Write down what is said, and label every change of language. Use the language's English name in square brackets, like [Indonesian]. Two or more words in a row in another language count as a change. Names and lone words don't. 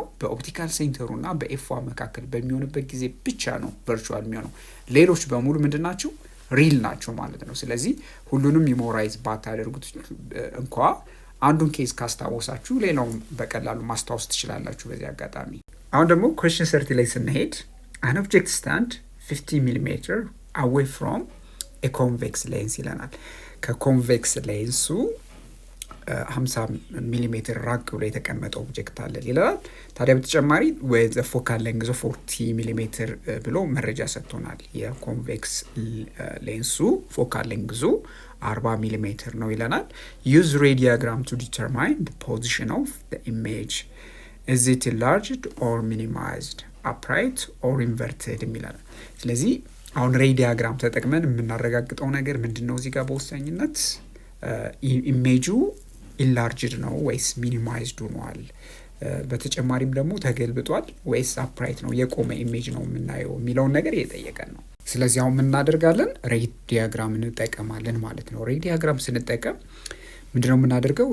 [English] optical center [Amharic] እና በኤፍ1 መካከል በሚሆንበት ጊዜ ብቻ ነው ቨርቹዋል የሚሆነው። ሌሎች በሙሉ ምንድን ናቸው? ሪል ናቸው ማለት ነው። ስለዚህ ሁሉንም ሜሞራይዝ ባታደርጉት እንኳ አንዱን ኬዝ ካስታወሳችሁ ሌላውን በቀላሉ ማስታወስ ትችላላችሁ በዚህ አጋጣሚ። አሁን ደግሞ ኩዌስችን 30 ላይ ስንሄድ [English] an object stand 50 mm away from a convex lens [Amharic] ይለናል። [English] convex lens [Amharic] 50 ሚሊ ሜትር ራቅ ብሎ የተቀመጠ ኦብጀክት አለ ይላል። ታዲያ በተጨማሪ [English] with a focal length of [Amharic] 40 ሚሊ ሜትር ብሎ መረጃ ሰጥቶናል። [English] convex lens focal length [Amharic] 40 ሚሊ ሜትር ነው ይለናል። [English] use ray diagram to determine the position of the image. is it enlarged or minimized, upright or inverted [Amharic] ይላል። ስለዚህ አሁን [English] ray diagram [Amharic] ተጠቅመን የምናረጋግጠው ነገር ምንድነው? እዚህ ጋር በወሳኝነት ኢሜጁ ኢንላርጅድ ነው ወይስ ሚኒማይዝድ ሆኗል፣ በተጨማሪም ደግሞ ተገልብጧል ወይስ አፕራይት ነው የቆመ ኢሜጅ ነው የምናየው የሚለውን ነገር እየጠየቀን ነው። ስለዚህ አሁን የምናደርጋለን [English] ray diagram [Amharic] እንጠቀማለን ማለት ነው። [English] ray diagram [Amharic] ስንጠቀም ምንድነው የምናደርገው?